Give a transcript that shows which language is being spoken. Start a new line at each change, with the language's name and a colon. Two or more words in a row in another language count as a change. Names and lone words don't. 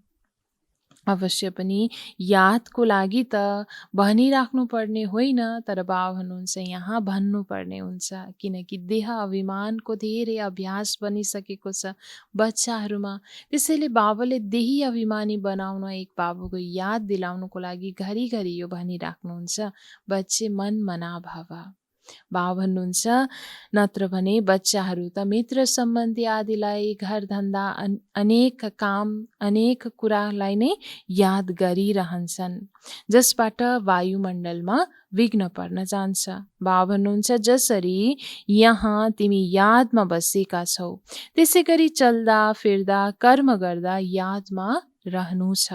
Nepali: अवश्य पनि यादको लागि त भनिराख्नु पर्ने होइन, तर बाबा भन्नुहुन्छ यहाँ भन्नुपर्ने हुन्छ, किनकि देह अभिमानको धेरै अभ्यास बनिसकेको छ बच्चाहरूमा। त्यसैले बाबाले देही अभिमानी बनाउन, एक बाबुको याद दिलाउनुको लागि घरिघरि यो भनिराख्नुहुन्छ,
Sanskrit: बच्चे मन मना भव।
Nepali: बाबा भन्नुहुन्छ नत्र भने बच्चाहरू त मित्र सम्बन्धी आदिलाई, घर धन्दा, अनेक काम, अनेक कुरालाई नै याद गरिरहन्छन्, जसबाट वायुमण्डलमा विघ्न पर्न जान्छ। बाबा भन्नुहुन्छ जसरी यहाँ तिमी यादमा बसेका छौ, त्यसै गरी चल्दा फिर्दा कर्म गर्दा यादमा रहनु छ।